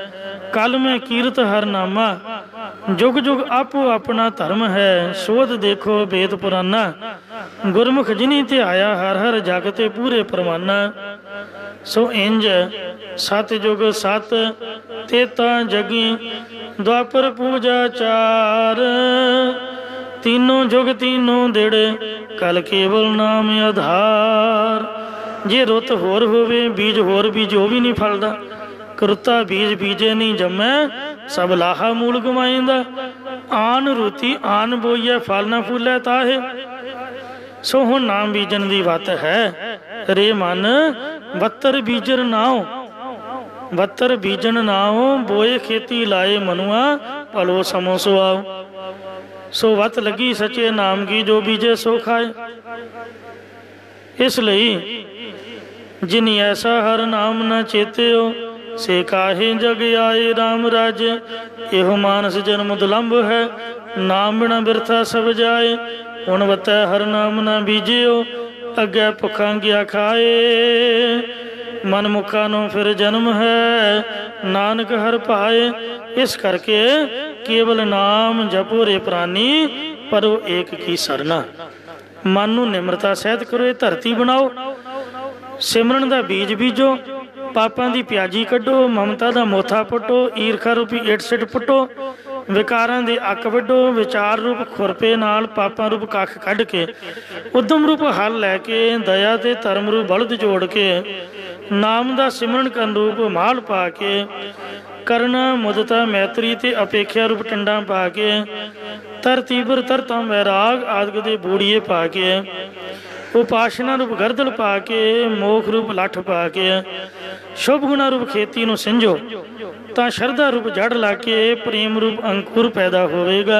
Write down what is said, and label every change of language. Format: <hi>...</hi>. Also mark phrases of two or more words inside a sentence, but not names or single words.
<pa>ਕਲ ਮੈਂ ਕੀਰਤ ਹਰ ਨਾਮਾ, ਜੁਗ ਜੁਗ ਆਪੋ ਆਪਣਾ ਧਰਮ ਹੈ। ਸੋਧ ਦੇਖੋ ਵੇਦ ਪੁਰਾਨਾ, ਗੁਰਮੁਖ ਜਿਨੀ ਧਿਆਇਆ ਹਰ ਹਰ ਜਗ ਤੇ ਪੂਰੇ ਪਰਵਾਨਾ। ਸੋ ਇੰਜ ਸਤ ਜੁਗ ਸਤ ਤੇਤਾ ਜਗੀ, ਦੁਆਪਰ ਪੂਜਾ ਚਾਰ। ਤੀਨੋਂ ਜੁਗ ਤੀਨੋਂ ਦਿੜ, ਕਲ ਕੇਵਲ ਨਾਮ ਆਧਾਰ। ਜੇ ਰੁਤ ਹੋਰ ਹੋਵੇ ਬੀਜ ਹੋਰ ਬੀਜੋ ਭੀ ਨਹੀਂ ਫਲਦਾ, ਕਰੁਤਾ ਬੀਜ ਬੀਜੇ ਨਹੀਂ ਜੰਮੈ, ਸਬ ਲਾਹਾ ਮੂਲ ਗਵਾਇੰਦਾ। ਆਨ ਰੁਤੀ ਆਨ ਬੋਈਏ ਫਲ ਨਾ ਫੂਲੈ ਤਾਹੇ। ਸੋ ਹੁਣ ਨਾਮ ਬੀਜਣ ਦੀ ਵਤ ਹੈ, ਰੇ ਮਨ ਬੱਤਰ ਬੀਜਰ ਨਾਓ, ਬੱਤਰ ਬੀਜਣ ਨਾਓ, ਬੋਏ ਖੇਤੀ ਲਾਏ ਮਨੂਆ, ਭਲੋ ਸਮੋ ਸੋ ਆਓ। ਸੋ ਵਤ ਲਗੀ ਸਚੇ ਨਾਮ ਕੀ, ਜੋ ਬੀਜੇ ਸੋ ਖਾਏ। ਇਸਲਈ ਜਿਨ ਐਸਾ ਹਰ ਨਾਮ ਨ ਚੇਤਿਓ, ਸੇ ਕਾਹੇ ਜਗ ਆਏ ਰਾਮ ਰਾਜੇ। ਏਹੋ ਮਾਨਸ ਜਨਮ ਦੁਲੰਭ ਹੈ, ਨਾਮ ਬਿਨਾ ਬਿਰਥਾ ਸਬ ਜਾਏ। ਹੁਣ ਵਤੈ ਹਰ ਨਾਮ ਨ ਬੀਜਿਓ, ਅਗੇ ਭੁਖਾ ਗਿਆ ਖਾਏ। ਮਨ ਮੁਖਾ ਨੋ ਫਿਰ ਜਨਮ ਹੈ, ਨਾਨਕ ਹਰ ਪਾਏ। ਇਸ ਕਰਕੇ ਕੇਵਲ ਨਾਮ ਜਪੋ ਰੇ ਪ੍ਰਾਣੀ, ਪਰੋ ਏਕ ਕੀ ਸਰਨਾ। ਮਨ ਨੂੰ ਨਿਮਰਤਾ ਸਹਿਤ ਕਰੋ, ਧਰਤੀ ਬਣਾਓ, ਸਿਮਰਨ ਦਾ ਬੀਜ ਬੀਜੋ, ਪਾਪਾਂ ਦੀ ਪਿਆਜੀ ਕੱਢੋ, ਮਮਤਾ ਦਾ ਮੋਥਾ ਪੁੱਟੋ, ਈਰਖਾ ਰੂਪੀ ਇਟ ਸਿਟ ਪੁੱਟੋ, ਵਿਕਾਰਾਂ ਦੇ ਅੱਕ ਵੱਢੋ। ਵਿਚਾਰ ਰੂਪ ਖੁਰਪੇ ਨਾਲ ਪਾਪਾਂ ਰੂਪ ਕੱਖ ਕੱਢ ਕੇ, ਉੱਦਮ ਰੂਪ ਹਲ ਲੈਕੇ, ਦਇਆ ਤੇ ਧਰਮ ਰੂਪ ਬਲਦ ਜੋੜ ਕੇ, ਨਾਮ ਦਾ ਸਿਮਰਨ ਕਰਨ ਰੂਪ ਮਾਲ ਪਾ ਕੇ, ਕਰਨਾ ਮੁਦਤਾ ਮੈਤ੍ਰੀ ਤੇ ਅਪੇਕਸ਼ਾ ਰੂਪ ਟੰਡਾ ਪਾ ਕੇ, ਤਰ ਤੀਬਰ ਤਰਤਾ ਵੈਰਾਗ ਆਦਿ ਦੇ ਬੂੜਿਏ ਪਾ ਕੇ, ਉਪਾਸਨਾ ਰੂਪ ਗਰਦਲ ਪਾ ਕੇ, ਮੋਖ ਰੂਪ ਲਠ ਪਾ ਕੇ, ਸ਼ੁਭ ਗੁਣਾ ਰੂਪ ਖੇਤੀ ਨੂੰ ਸਿੰਜੋ, ਤਾਂ ਸ਼ਰਧਾ ਰੂਪ ਜੜ ਲਾ ਕੇ, ਪ੍ਰੇਮ ਰੂਪ ਅੰਕੁਰ ਪੈਦਾ ਹੋਵੇਗਾ।</pa>